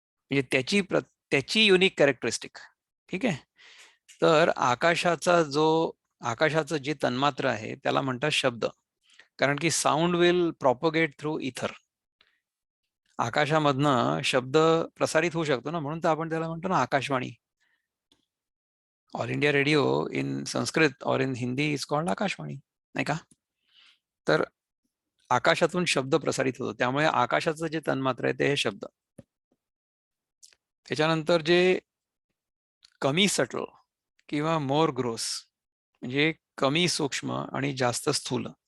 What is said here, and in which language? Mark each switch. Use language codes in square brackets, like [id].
[mr] म्हणजे त्याची unique characteristic. ठीक आहे. तर आकाशाचं जे तन्मात्र आहे त्याला म्हणतात शब्द, कारण की [en] Sound will propagate through ether. [mr] आकाशामधनं शब्द प्रसारित होऊ शकतो ना, म्हणून तर आपण त्याला म्हणतो ना Akashvani. [en] all India radio in Sanskrit और in Hindi is called Akashvani, [mr] नाही का? तर आकाशातून शब्द प्रसारित होतो, त्यामुळे आकाशाचं जे तन्मात्र आहे ते हे शब्द. त्याच्यानंतर जे कमी सटल किंवा [en] more gross, [mr] म्हणजे कमी सूक्ष्म आणि जास्त स्थूल.